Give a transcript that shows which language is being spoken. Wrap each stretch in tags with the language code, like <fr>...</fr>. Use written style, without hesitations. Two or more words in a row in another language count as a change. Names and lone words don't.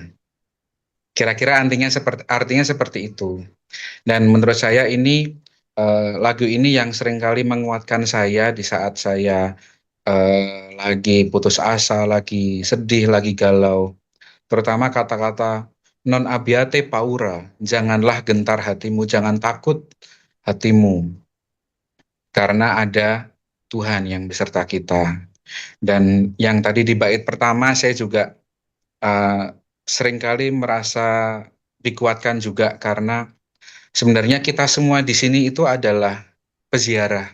<id>Kira-kira artinya seperti itu. Dan menurut saya ini lagu ini yang seringkali menguatkan saya di saat saya lagi putus asa, lagi sedih, lagi galau. Terutama kata-kata</id> <it>non abbiate paura,</it> <id>janganlah gentar hatimu, jangan takut hatimu, karena ada Tuhan yang beserta kita. Dan yang tadi di bait pertama saya juga eh, seringkali merasa dikuatkan juga karena sebenarnya kita semua di sini itu adalah peziarah.</id>